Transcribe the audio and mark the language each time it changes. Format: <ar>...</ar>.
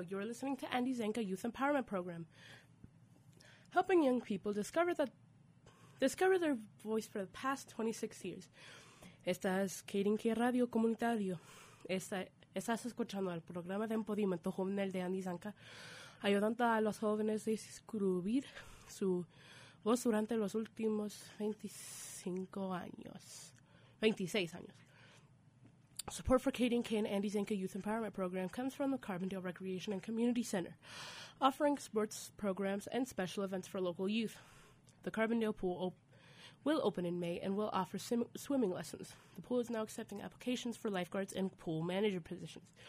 <en>You are listening to Andy Zenka Youth Empowerment Program, helping young people discover their voice for the past 26 years.</en> <es>Esta es KDNK Radio Comunitario. Estás escuchando el programa de Empodimiento Juvenil de Andy Zenka, ayudando a los jóvenes a descubrir su voz durante los últimos 26 años.</es> <en>Support for KDNK and Andy Zenka Youth Empowerment Program comes from the Carbondale Recreation and Community Center, offering sports programs and special events for local youth. The Carbondale Pool will open in May and will offer swimming lessons. The pool is now accepting applications for lifeguards and pool manager positions.</en>